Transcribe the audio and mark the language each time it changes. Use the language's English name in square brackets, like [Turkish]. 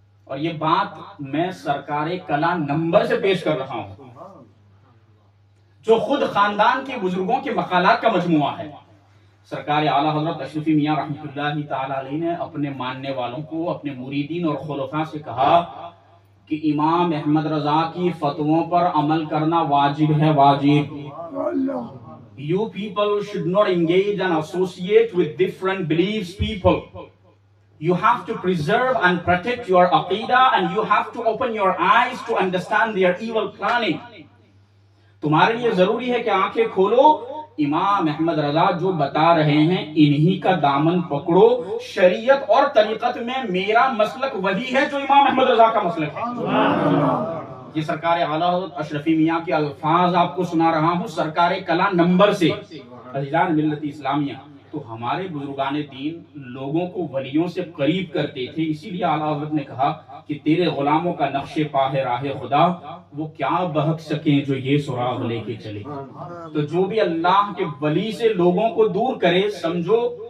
[Urdu] اور یہ بات میں سرکار کلا نمبر سے پیش کر رہا ہوں، جو خود خاندان کے بزرگوں کے مقالات کا مجموعہ ہے۔ سرکار اعلیٰ حضرت اشرفی میاں رحمۃ اللہ تعالی علیہ نے اپنے ماننے والوں کو، اپنے مریدین اور خلفاء سے کہا کہ امام احمد رضا کی فتووں پر عمل کرنا واجب ہے، واجب۔ [English] You people should not engage and associate with different beliefs people. You have to preserve and protect your aqidah, and you have to open your eyes to understand their evil planning. [Urdu] تمہارے لیے ضروری ہے کہ آنکھیں کھولو، امام احمد رضا جو بتا رہے ہیں انہی کا دامن پکڑو۔ شریعت اور طریقت میں میرا مسلک وہی ہے جو امام احمد رضا کا مسلک ہے۔ یہ سرکار اعلیٰ حضرت اشرفی میاں کے الفاظ آپ کو سنا رہا ہوں سرکار کلا نمبر سے۔ عزیزان ملت اسلامیہ، تو ہمارے بزرگان دین لوگوں کو ولیوں سے قریب کرتے تھے، اسی لیے اعلیٰ حضرت نے کہا کہ تیرے غلاموں کا نقش پا ہے راہ خدا، وہ کیا بہک سکیں جو یہ سراغ لے کے چلے۔ تو جو بھی اللہ کے ولی سے لوگوں کو دور کرے، سمجھو